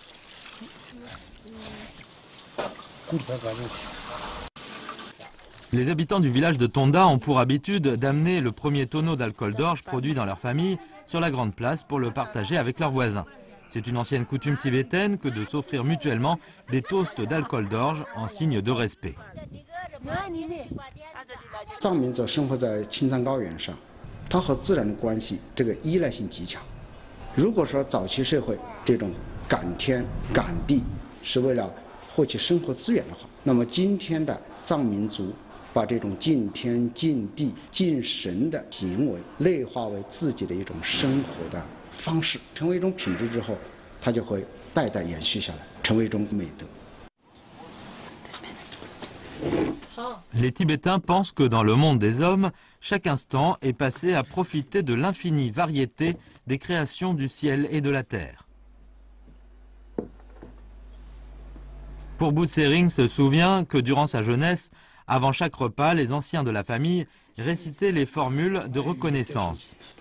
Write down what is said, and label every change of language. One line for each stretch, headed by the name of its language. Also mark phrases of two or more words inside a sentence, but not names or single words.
French: Les habitants du village de Tonda ont pour habitude d'amener le premier tonneau d'alcool d'orge produit dans leur famille sur la grande place pour le partager avec leurs voisins. C'est une ancienne coutume tibétaine que de s'offrir mutuellement des toasts d'alcool d'orge en signe de respect.
Chinese: 藏民族生活在青藏高原上，它和自然的关系这个依赖性极强。如果说早期社会这种赶天赶地是为了获取生活资源的话，那么今天的藏民族把这种敬天敬地敬神的行为内化为自己的一种生活的方式，成为一种品质之后，它就会代代延续下来，成为一种美德。
French: Les Tibétains pensent que dans le monde des hommes, chaque instant est passé à profiter de l'infinie variété des créations du ciel et de la terre. Pourbout-Sering se souvient que durant sa jeunesse, avant chaque repas, les anciens de la famille récitaient les formules de reconnaissance.